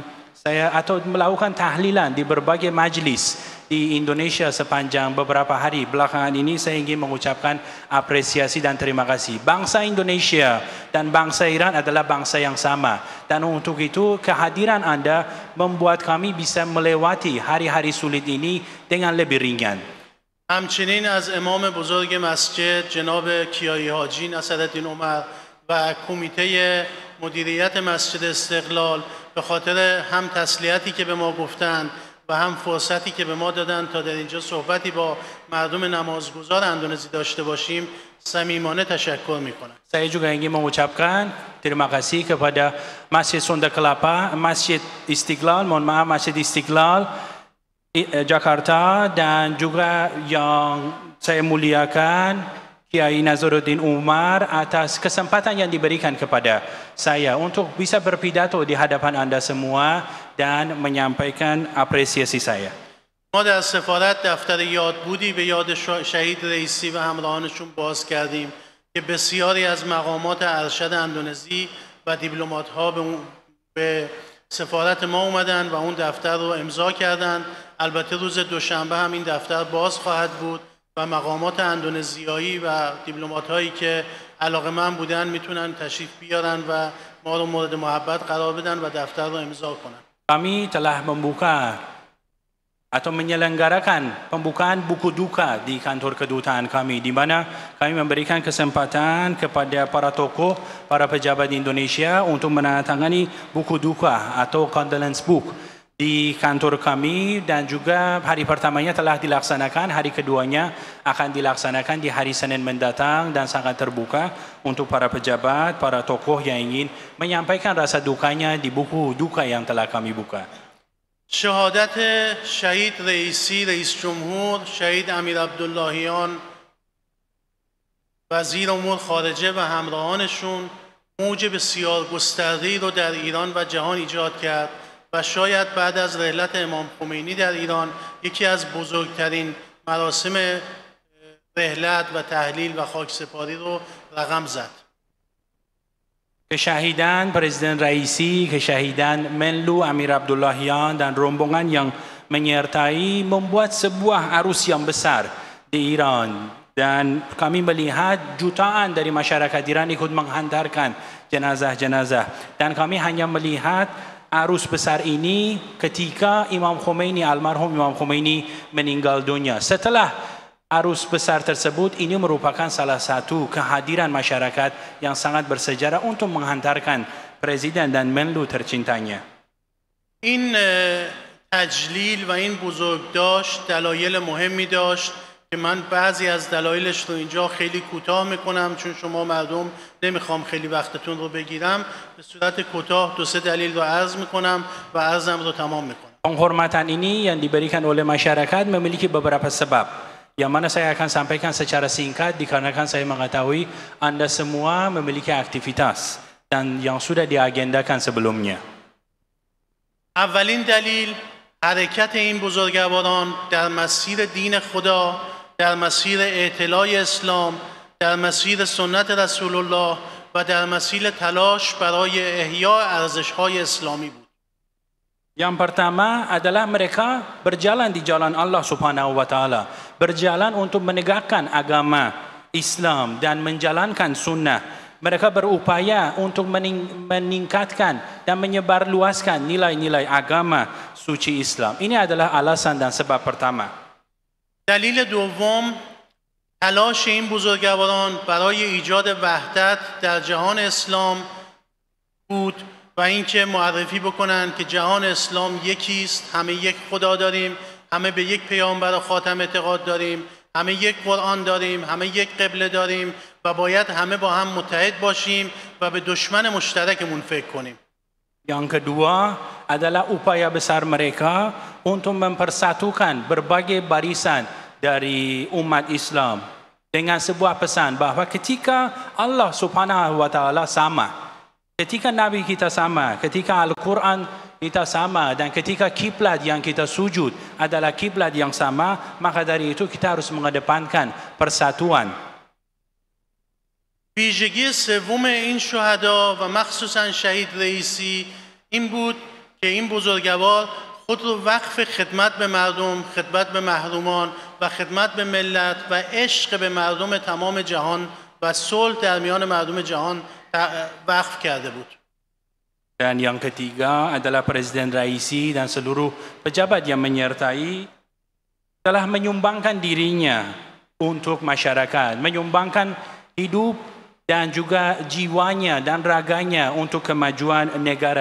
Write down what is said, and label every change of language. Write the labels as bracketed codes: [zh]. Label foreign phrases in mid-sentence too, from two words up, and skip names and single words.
[id] Atau melakukan tahlilan di berbagai majlis di Indonesia sepanjang beberapa hari belakangan ini. Saya ingin mengucapkan apresiasi dan terima kasih. Bangsa Indonesia dan bangsa Iran adalah bangsa yang sama, dan untuk itu kehadiran anda membuat kami bisa melewati hari-hari sulit ini dengan lebih ringan. [fa] همچنین از امام بزرگ مسجد جناب کیایی حاجی نصرالدین عمر و کمیته مدیریت مسجد استقلال به خاطر هم تسلیتی که به ما گفتند و هم فرصتی که به ما دادن تا در اینجا صحبتی با مردم نمازگزار اندونزی داشته باشیم صمیمانه تشکر میکنم. [id] Saya juga ingin mengucapkan terima kasih kepada Masjid Sunda Kelapa, Masjid Istiqlal, Masjid Istiqlal Jakarta, dan juga yang saya muliakan Kiai Nazaruddin Umar atas kesempatan yang diberikan kepada saya untuk bisa berpidato di hadapan Anda semua dan menyampaikan apresiasi saya. [fa] ما در سفارت دفتر یادبودی به یاد شهید رئیسی و همراهانشون باز کردیم که بسیاری از مقامات ارشد اندونزی و دیپلمات‌ها به سفارت ما اومدن و اون دفتر رو امضا کردن. البته روز دوشنبه هم این دفتر باز خواهد بود و مقامات اندونزیایی و دیپلمات‌هایی که علاقه‌مند بودن میتونن تشریف بیارن و ما رو مورد محبت قرار بدن و دفتر رو امضا کنن. [id] Kami telah membuka atau menyelenggarakan pembukaan buku duka di kantor kedutaan kami, di mana kami memberikan kesempatan kepada para tokoh, para pejabat di Indonesia untuk menandatangani buku duka atau [en] condolence book [id] di kantor kami, dan juga hari pertamanya telah dilaksanakan, hari keduanya akan dilaksanakan di hari Senin mendatang dan sangat terbuka untuk para pejabat, para tokoh yang ingin menyampaikan rasa dukanya di buku duka yang telah kami buka. [fa] شهادت شهید رئیسی رئیس جمهور، شهید امیر عبداللهیان وزیر امور خارجه و همراهانشون موج بسیار گسترده‌ای رو در ایران و جهان ایجاد کرد و شاید بعد از رحلت امام خمینی در ایران یکی از بزرگترین مراسم رحلت و تحلیل و خاکسپاری رو رقم زد. [id] Kesyahidan Presiden Raisi, kesyahidan Menlu Amir Abdullahian dan rombongan yang menyertai membuat sebuah arus yang besar di Iran, dan kami melihat jutaan dari masyarakat Iran ikut menghantarkan jenazah-jenazah, dan kami hanya melihat arus besar ini ketika Imam Khomeini, almarhum Imam Khomeini meninggal dunia. Setelah arus besar tersebut, ini merupakan salah satu kehadiran masyarakat yang sangat bersejarah untuk menghantarkan Presiden dan Menlu tercintanya. [fa] این تجلیل و این بزرگداشت دلایل مهمی داشت که من بعضی از دلایلش رو اینجا خیلی کوتاه میکنم چون شما مردم نمیخوام خیلی وقتتون رو بگیرم. به صورت کوتاه دو سه دلیل رو عرض میکنم و عرضم رو تمام میکنم. [id] Penghormatan ini yang diberikan oleh masyarakat memiliki beberapa sebab, yang mana saya akan sampaikan secara singkat dikarenakan saya mengetahui Anda semua memiliki aktivitas dan yang sudah diagendakan sebelumnya. [fa] اولین دلیل حرکت این بزرگواران در مسیر دین خدا، در مسیر اعتلاء اسلام، در مسیر سنت [ar] رسول الله [fa] و در مسیر تلاش برای احیاء ارزش‌های اسلامی بود. [id] Yang pertama adalah mereka berjalan di jalan [ar] الله سبحانه وتعالى, [id] berjalan untuk menegakkan agama Islam dan menjalankan sunnah. Mereka berupaya untuk meningkatkan dan menyebarluaskan nilai-nilai agama suci Islam. Ini adalah alasan dan sebab pertama. [fa] دلیل دوم تلاش این بزرگواران برای ایجاد وحدت در جهان اسلام بود و اینکه معرفی بکنن که جهان اسلام یکی است، همه یک خدا داریم، همه به یک پیامبر خاتم اعتقاد داریم، همه یک قرآن داریم، همه یک قبله داریم و باید همه با هم متحد باشیم و به دشمن مشترکمون فکر کنیم. [id] Yang kedua adalah upaya besar mereka untuk mempersatukan berbagai barisan dari umat Islam dengan sebuah pesan bahawa ketika [ar] الله سبحانه وتعالى [id] sama, ketika Nabi kita sama, ketika Al-Quran kita sama, dan ketika kiblat yang kita sujud adalah kiblat yang sama, maka dari itu kita harus mengedepankan persatuan. [fa] ویژگی سوم این شهدا و مخصوصا شهید رئیسی این بود که این بزرگوار خود رو وقف خدمت به مردم، خدمت به محرومان و خدمت به ملت و عشق به مردم تمام جهان و صلح در میان مردم جهان وقف کرده بود. [id] Dan yang ketiga adalah Presiden Raisi dan seluruh pejabat yang menyertai telah menyumbangkan dirinya untuk masyarakat, menyumbangkan hidup dan juga jiwanya dan raganya untuk kemajuan negara.